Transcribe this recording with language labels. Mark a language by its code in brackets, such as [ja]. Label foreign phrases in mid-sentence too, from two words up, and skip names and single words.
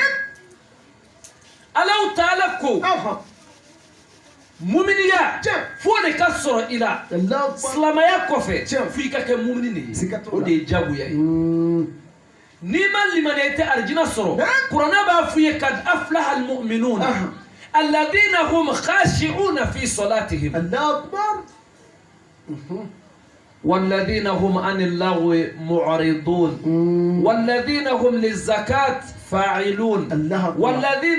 [ar] الله تعالى [bm] ko muminiya fo de ka sɔrɔ i la silamaya kɔfɛ fo i ka kɛ mumini de ye o de ye jagoya ye n'i ma limaniya i tɛ arijina sɔrɔ kuranɛ b'a f'i ye [ar] قد أفلح المؤمنون الذين هم خاشعون في صلاتهم الله أكبر والذين هم عن اللغو معرضون والذين هم للزكاة فاعلون والذين